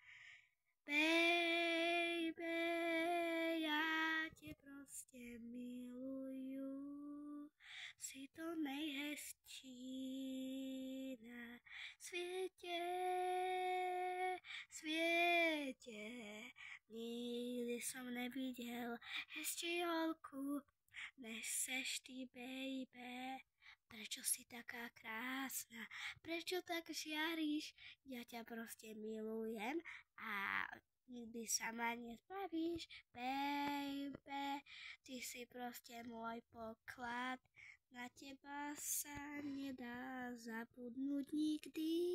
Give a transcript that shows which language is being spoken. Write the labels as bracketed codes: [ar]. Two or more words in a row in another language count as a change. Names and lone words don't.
[cs] Baby, já tě prostě miluju, si to nejhezčí na světě. [sk] Nikdy som nevidel hezčí holku, než seš ty, baby. Prečo si taká krásna? Prečo tak žiaríš? Ja ťa proste milujem a nikdy sa ma nezbavíš, baby. Ty si proste môj poklad, na teba sa nedá zabudnúť nikdy.